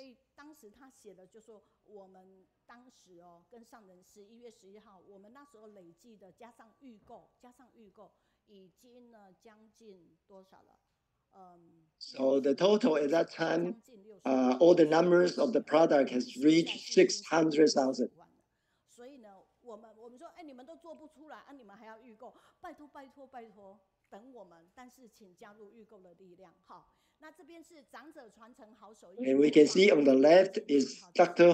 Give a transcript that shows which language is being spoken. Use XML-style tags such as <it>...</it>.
<zh>所以当时他写的就说我们。当时跟上人11月11号，我们那时候累计的加上预购，已经呢将近多少了</zh> <en>？So the total at that time, all the numbers of the product has reached 600,000.</en> <zh>所以呢，我们说，你们都做不出来你们还要预购，拜托，等我们，但是请加入预购的力量，好。</zh> <en>And we can see on the left is Dr.</en>